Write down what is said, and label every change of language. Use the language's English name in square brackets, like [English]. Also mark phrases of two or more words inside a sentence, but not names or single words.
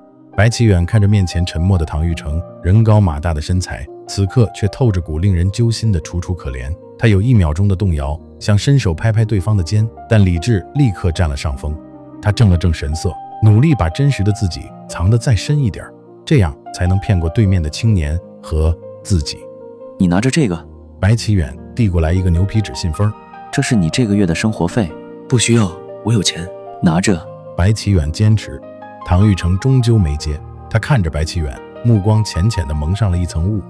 [Chinese] 白起遠看着面前沉默的唐玉成，人高馬大的身材，此刻卻透着股令人揪心的楚楚可憐。他有1秒鐘的動搖，想伸手拍拍對方的肩，但理智立刻佔了上風。他正了正神色，努力把真實的自己藏得再深一點，這樣才能騙過對面的青年和自己。你拿着這個。白起遠遞過來一個牛皮紙信封，這是你這個月的生活費。不需要，我有錢。拿着。白起遠堅持。唐玉成終究沒接，他看着白起遠，目光淺淺地蒙上了一層霧。